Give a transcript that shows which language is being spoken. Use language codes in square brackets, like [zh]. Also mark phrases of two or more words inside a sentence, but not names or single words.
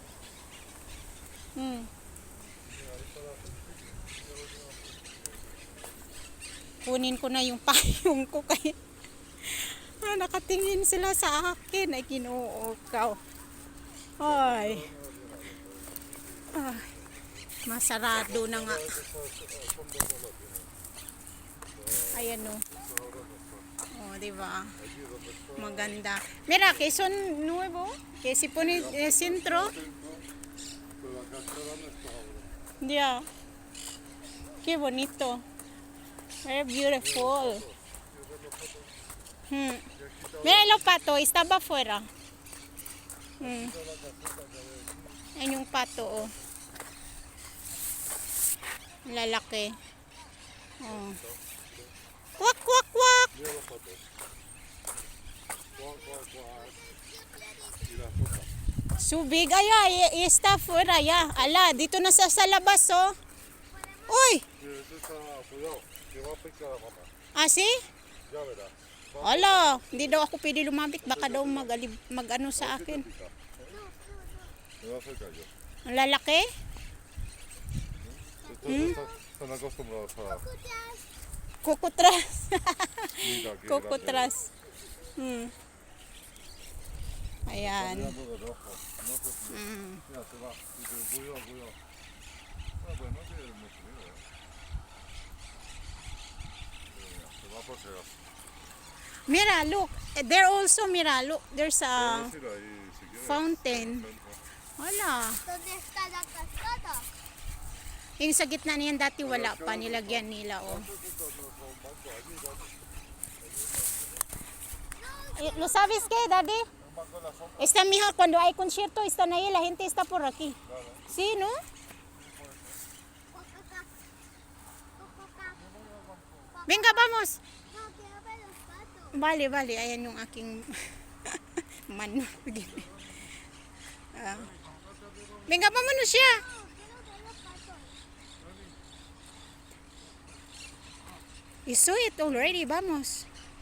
[tl] Kunin ko na yung payong ko kaya nakatingin sila sa akin ay kinuukaw. Ay. Masarado na nga. Ayan o. Oh, diba? Maganda. [es] Mira, que son nuevo. Que si pone el centro. [en] Yeah. [es] Qué bonito. [en] Very beautiful. [es] Mira el pato, estaba afuera. [tl] Ayan yung pato, oh. Lalaki. Oh. Kwak, kwak, kwak. Subig, ay, [es] está afuera, ya. [tl] Ala, dito na sa labas, oh. Uy! [es] Ah, si? [tl] Ala, hindi daw ako pwede lumapit. Baka daw mag-ano sa akin. Ang lalaki? Kukutras. Kukutras. Ayan. [es] Mira, [en] look. There also, mira, look. There's a fountain. [es] Hola. ¿Dónde está la cascada? [tl] Yung sa gitna niyan dati wala pa, nilagyan nila oh. [es] ¿Lo sabes qué, Daddy? Está mejor cuando hay concierto, están ahí, la gente está por aquí. Sí, ¿no? Venga, vamos. No, quiero ver los patos. Vale, vale. [tl] Ayan yung aking mano. [es] Ah. Venga, vámonos ya. No, quiero ver los patos. [en] You saw it already. [es] Vamos.